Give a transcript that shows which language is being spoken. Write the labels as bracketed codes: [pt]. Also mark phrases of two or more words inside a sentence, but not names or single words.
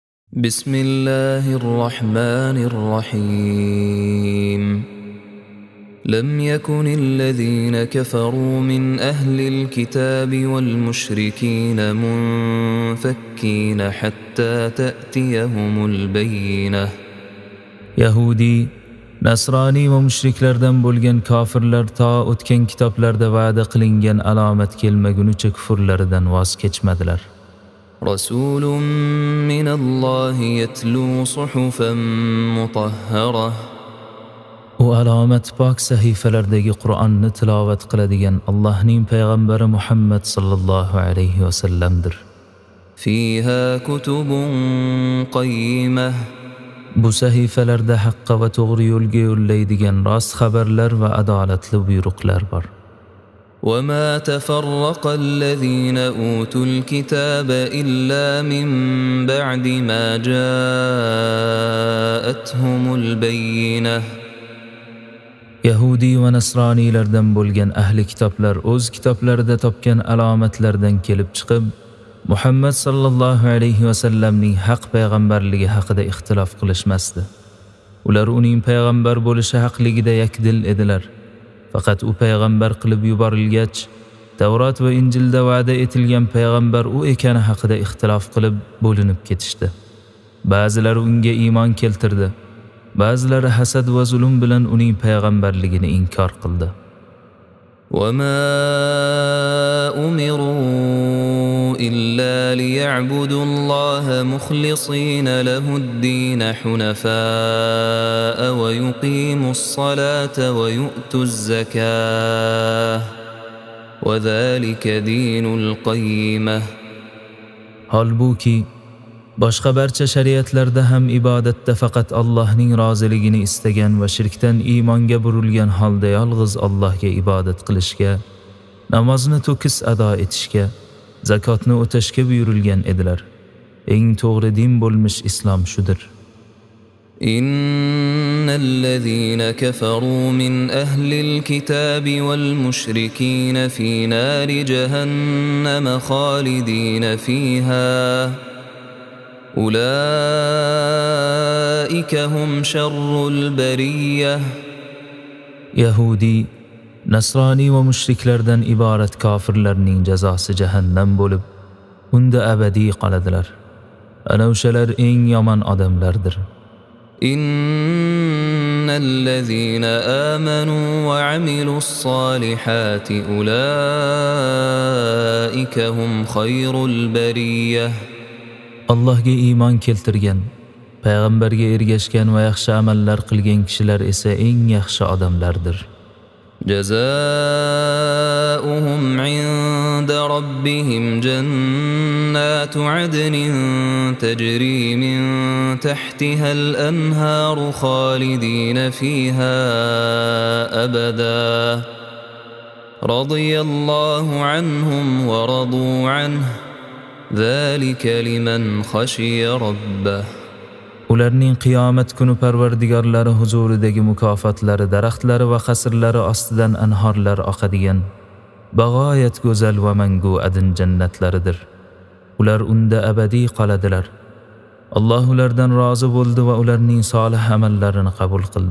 [ar] بسم الله الرحمن الرحيم لم يكن الذين كفروا من أهل الكتاب والمشركين منفكين حتى تأتيهم البينة. [uz] Yahudi, Nasrani va mushriklardan bo'lgan kofirlar to o'tgan kitoblarda va'da qilingan alomat kelmagunicha kufrlaridan voz kechmadilar. [ar] رسول من الله يتلو صحفا مطهرة. [uz] U alomat pok sahifalardagi Qur'onni tilovat qiladigan Allohning payg'ambari Muhammad [ar] صلى الله عليه وسلم. فيها كتب قيمة. [uz] Bu sahifalarda haqqa va to'g'ri yo'lga yo'llaydigan rost xabarlar va adolatli buyruqlar bor. [ar] وما تفرق الذين أوتوا الكتاب إلا من بعد ما جاءتهم البينة. [uz] Yahudi va Nasronilardan bo'lgan ahli kitoblar o'z kitoblarida topgan alomatlardan kelib chiqib, Muhammad [ar] صلى الله عليه وسلم [uz] haq payg'ambarligi haqida ixtilof qilishmasdi. Ular uning payg'ambar bo'lishi haqligida yakdil edilar. Faqat u payg'ambar qilib yuborilgach, Tavrat va Injilda va'da etilgan payg'ambar u ekani haqida ixtilof qilib bo'linib ketishdi. Ba'zilari unga iymon keltirdi, ba'zilari hasad va zulm bilan uning payg'ambarligini inkor qildi. [ar] وما أمروا إلا ليعبدوا الله مخلصين له الدين حنفاء ويقيموا الصلاة ويؤتوا الزكاة وذلك دين القيمة. [uz] Halbuki boshqa barcha shariatlarda ham ibodatda faqat Allohning roziligini istagan va shirkdan iymonga burilgan holda yolg'iz Allohga ibodat qilishga, namozni to'kis ado etishga, zakotni o'tashga buyurilgan edilar. Eng to'g'ri din bo'lmish islom shudir. [ar] إن الذين كفروا من أهل الكتاب والمشركين في نار جهنم خالدين فيها أولئك هم شر البرية. [uz] Yahudi, Nasrani va mushriklardan iborat kofirlarning jazosi jahannam bo'lib, unda abadiy qoladilar. Ana o'shalar eng yomon odamlardir. [ar] إن الذين آمنوا وعملوا الصالحات أولئك هم خير البرية. [uz] Allohga iymon keltirgan, payg'ambarga ergashgan va yaxshi amallar qilgan kishilar esa eng yaxshi odamlardir. [ar] جزاؤهم عند ربهم جنات عدن تجري من تحتها الأنهار خالدين فيها أبدا رضي الله عنهم ورضوا عنه ذلك لمن خشي ربه. [uz] Ularning qiyomat kuni Parvardigorlari huzuridagi mukofotlari daraxtlari va qasrlari ostidan anhorlar oqadigan bag'oyat go'zal va mangu adin jannatlaridir. Ular unda abadiy qoladilar. Alloh ulardan rozi bo'ldi va ularning solih amallarini qabul qildi.